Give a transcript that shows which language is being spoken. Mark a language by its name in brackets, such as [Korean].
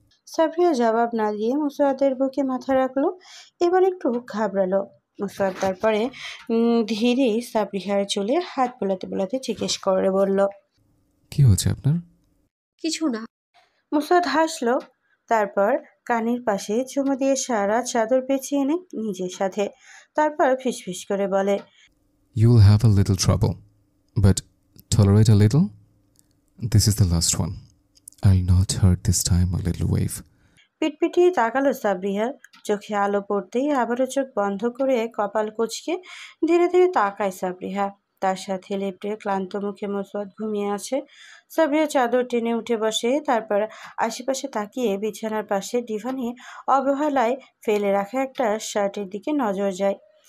[Bangla] সাবরিয়া জবাব না দিয়ে মুসওয়াদের বুকে মাথা রাখলো। এবার একটু ঘাবড়ালো মুসওয়াদ, তারপরে ধীরে সাবরিহার চুলে হাত বোলাতে বোলাতে জিজ্ঞেস করে বলল। কি হচ্ছে আপনার? কিছু না। মুসওয়াদ হাসলো, তারপর কানের পাশে চুমু দিয়ে সারা চাদর পেঁচিয়ে নেয় নিজের সাথে, তারপর ফিসফিস করে বলে। [English] You'll have a little trouble, but tolerate a little. This is the last one. I'll not hurt this time a little wave. [Bangla] পিটপিটিয়ে তাকালো সাবরিহা। চোখে আলো পড়তেই আবারও চোখ বন্ধ করে কপাল কুঁচকে ধীরে ধীরে তাকায় সাবরিহা। তার সাথে লেপ্টে ক্লান্ত মুখে মুসওয়াদ ঘুমিয়ে আছে। সাবরিহা চাদর টেনে উঠে বসে, তারপর আশেপাশে তাকিয়ে বিছানার পাশে ডিভানে অবহেলায় ফেলে রাখা একটা শার্টের দিকে নজর যায়।